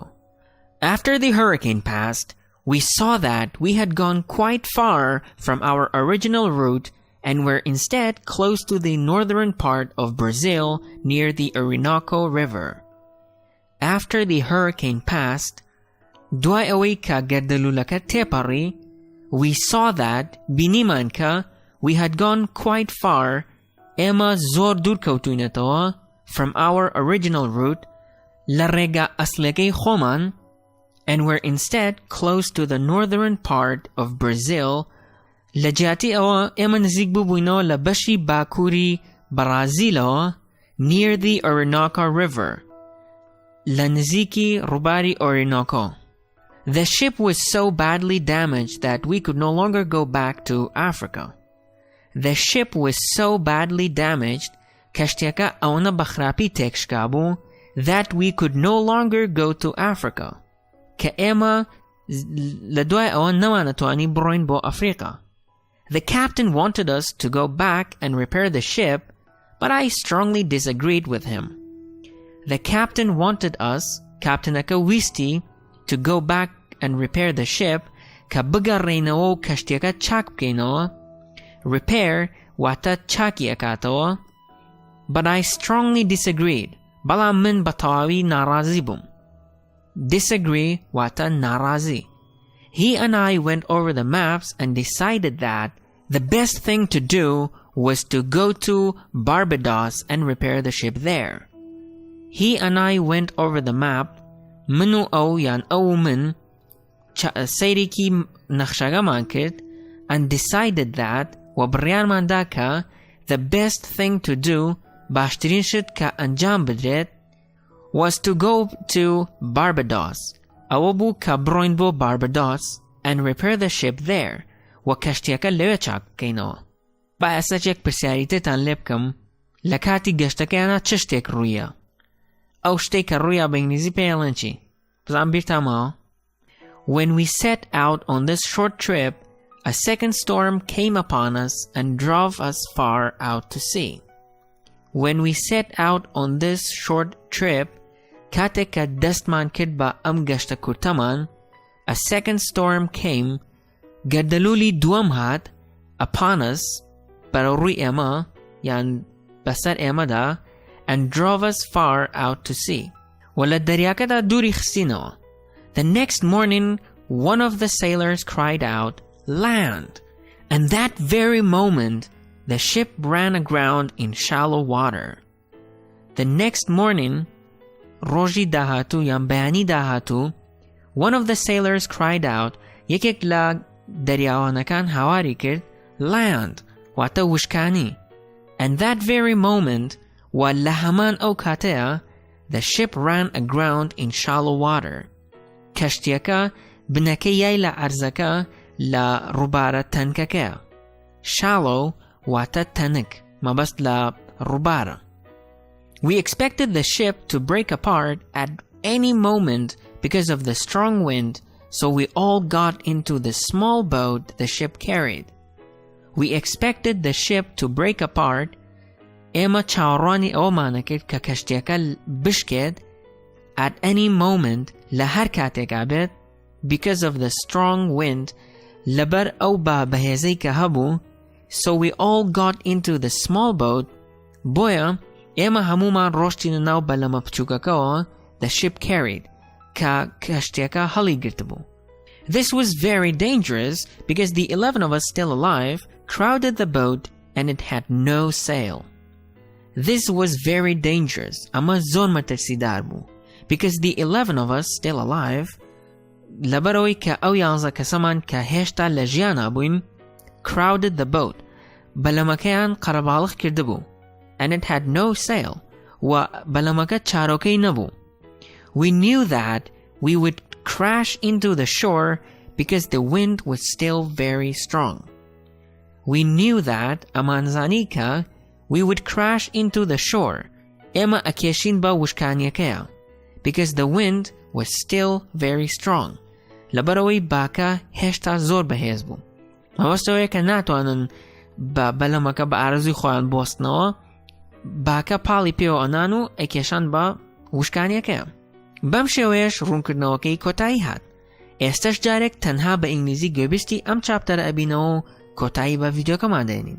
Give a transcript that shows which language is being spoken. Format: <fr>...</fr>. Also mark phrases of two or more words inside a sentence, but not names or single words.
<en>After the hurricane passed, we saw that we had gone quite far from our original route and were instead close to the northern part of Brazil near the Orinoco River. After the hurricane passed,</en> <ckb>دوای ئەوەی کە گەردەلوولەکە تێپەڕی</ckb> <en>we saw that</en> <ckb>بینیمان کە</ckb> <en>we had gone quite far</en> <ckb>ئێمە زۆر دوور کەوتوینەتەوە</ckb> <en>from our original route</en> <ckb>لە ڕێگە ئەسلەکەی خۆمان</ckb> <en>and were instead close to the northern part of Brazil</en> <ckb>لە جیاتی ئەوە ئێمە نزیک بووبووینەوە لە بەشی باکووری بەرازیلەوە</ckb> <en>near the Orinoco River</en> <ckb>لە نزیکی ڕووباری Orinoco.</ckb> <en>The ship was so badly damaged that we could no longer go back to Africa. The ship was so badly damaged</en> <ckb>کەشتیەکە ئەوەنە بەخراپی تێکشکا بوو</ckb> <en>that we could no longer go to Africa</en> <ckb>کە ئێمە لە دوای ئەوە نەمانەتوانی بڕۆین بۆ ئەفریقا.</ckb> <en>The captain wanted us to go back and repair the ship, but I strongly disagreed with him. The captain wanted us,</en> <ckb>کاپتنەکە ویستی,</ckb> <en>to go back and repair the ship</en> <ckb>کە بگەڕێینەوە و کەشتیەکە چاک بکەینەوە. Repair واتە چاکی ئەکاتەوە.</ckb> <en>But I strongly disagreed.</en> <ckb>بەڵام من بە تەواوی ناڕازی بووم. Disagree واتە ناڕازی.</ckb> <en>He and I went over the maps and decided that the best thing to do was to go to Barbados and repair the ship there. He and I went over the map</en> <ckb>من و ئەو یان ئەو و من سەیرێکی نەخشەکەمان کرد</ckb> <en>and decided that</en> <ckb>و بڕیارماندا کە</ckb> <en>the best thing to do</en> <ckb>باشترین شت کە ئەنجام بدرێت</ckb> <en>was to go to Barbados</en> <ckb>ئەوە بوو کە بڕۆین بۆ Barbados</ckb> <en>and repair the ship there</en> <ckb>و کەشتیەکە لەوێ چاک بکەینەوە. با ئەسەرێک پرسیاریتتان لێ بکەم لە کاتی گەشتەکەیانە چ شتێک ڕوویە؟ ئەو شتێک کە ڕوویە بە ئینگلیزی پێڵێن چی؟ بزان بیرتامەوە.</ckb> <en>When we set out on this short trip, a second storm came upon us and drove us far out to sea. When we set out on this short trip,</en> <ckb>کاتێک کە دەستمان کرد بە ئەم گەشتە کورتەمان,</ckb> <en>a second storm came,</en> <ckb>گەردەلوولی دووەم هات,</ckb> <en>upon us,</en> <ckb>بەرەوڕووی ئێمە, یان بەسەر ئێمەدا,</ckb> <en>and drove us far out to sea.</en> <ckb>ولا دەریاکەدا دووری خستینەوە.</ckb> <en>The next morning, one of the sailors cried out, "Land!" And that very moment, the ship ran aground in shallow water. The next morning,</en> <ckb>ڕۆژی داهاتوو یان بەیانی داهاتوو,</ckb> <en>one of the sailors cried out,</en> <ckb>یەکێک لە دەریاوانەکان هاواری کرد, "Land!" واتە وشکانی.</ckb> <en>And that very moment,</en> <ckb>و لە هەمان ئەو کاتەیە,</ckb> <en>the ship ran aground in shallow water.</en> <ckb>کەشتیەکە بنەکەی یای لە عەرزەکە لە ڕووبارە تەنکەکەیە. Shallow واتە تەنک, مەبەست لە ڕووبارە.</ckb> <en>We expected the ship to break apart at any moment because of the strong wind, so we all got into the small boat the ship carried. We expected the ship to break apart.</en> <ckb>ئێمە چاوەڕوانی ئەوەمانە کرد کە کەشتیەکە بشکێت</ckb> <en>at any moment</en> <ckb>لە هەر کاتێکا بێت</ckb> <en>because of the strong wind</en> <ckb>لەبەر ئەو بەهێزەی کە هەبوو,</ckb> <en>so we all got into the small boat.</en> <ckb>بۆیە ئێمە هەمومان ڕۆشتینە ناو بەلەمە بچووکەکەوە</ckb> <en>the ship carried</en> <ckb>کە کەشتیەکە هەڵی گرت بوو.</ckb> <en>This was very dangerous because the 11 of us still alive crowded the boat and it had no sail. This was very dangerous.</en> <ckb>ئەمە زۆر مەترسیدار بوو</ckb> <en>because the 11 of us still alive</en> <ckb>لەبەرەوەی کە ئەو 11 کەسەمان کە هێشتا لە ژیانە بووین</ckb> <en>crowded the boat</en> <ckb>بەلەمەکەیان قەرەباڵغ کردبوو</ckb> <en>and it had no sail</en> <ckb>و بەلەمەکە چارۆکەی نەبوو.</ckb> <en>We knew that we would crash into the shore because the wind was still very strong. We knew that</en> <ckb>ئەمانزانی کە</ckb> <en>we would crash into the shore</en> <ckb>ئێمە ئەکێشین بە وشکانیەکەیە</ckb> <en>because the wind was still very strong</en> <ckb>لەبەرەوەی باکە هێشتا زۆر بەهێز بوو. مەبەستەوەیە کە ناتوانن بەلەمەکە بە ئارەزوی خۆیان بۆستنەوە, باکە پاڵی پێوە ئەنان و ئەکێشان بە وشکانیەکەیە. بەم شێوەیەش ڕوونکردنەوەکەی کۆتایی هات. ئێستش جارێک تەنها بە ئینگلیزی گوێبیستی ئەم چاپتەرە ئەبینەوە و کۆتایی بە ڤیدیۆکەمان دێنین.</ckb>